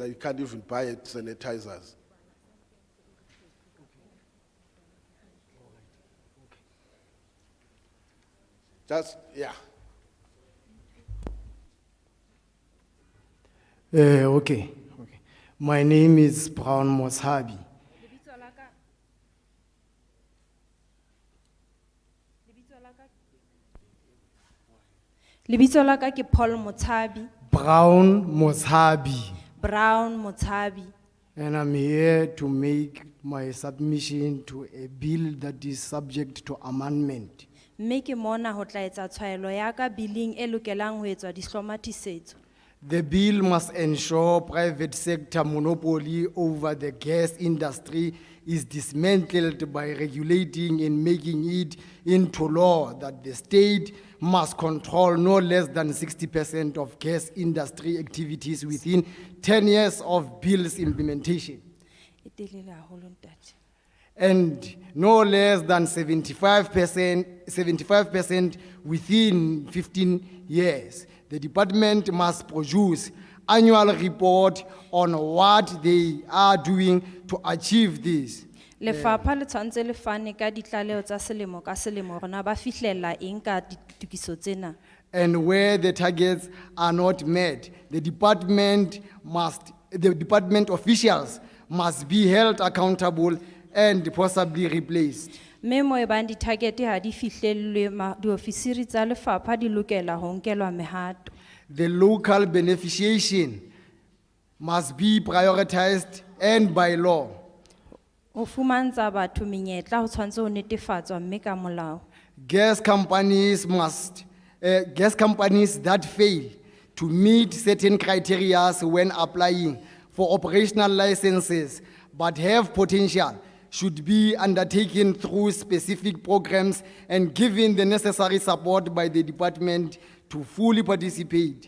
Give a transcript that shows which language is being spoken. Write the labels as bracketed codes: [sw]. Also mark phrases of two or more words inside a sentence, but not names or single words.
[en] You can't even buy it sanitizers. Just, yeah. Okay. My name is Brown Moshabi. [st] Lebitso la ka ke Paul Mothabi, [en] Brown Moshabi. Brown Mothabi. And I'm here to make my submission to a bill that is subject to amendment. [st] Mme ke mona ho tla etsa tshwaelo ya ka billing e lokelang ho etswa dihlomathisetso. [en] The bill must ensure private sector monopoly over the gas industry is dismantled by regulating and making it into law that the state must control no less than 60% of gas industry activities within 10 years of bill's implementation, [st] E telele haholo ntate. [en] and no less than 75% within 15 years. The department must produce annual report on what they are doing to achieve this. [st] Lefapha le tshwantse le fane ka ditlaleho tsa selemo ka selemo hore na ba fihlella eng ka ditokiso tsena. [en] And where the targets are not met, the department officials must be held accountable and possibly replaced. [st] Mme moo ebang di-target ha di fihlellwe diofisiri tsa lefapha di lokela ho nkelwa mehato. [en] The local beneficiation must be prioritized and by law. [st] Ho fumantsha batho menyetla ho tshwantse ho netefatswa mme ka molao. [en] Gas companies that fail to meet certain criteria when applying for operational licenses but have potential should be undertaken through specific programs and given the necessary support by the department to fully participate.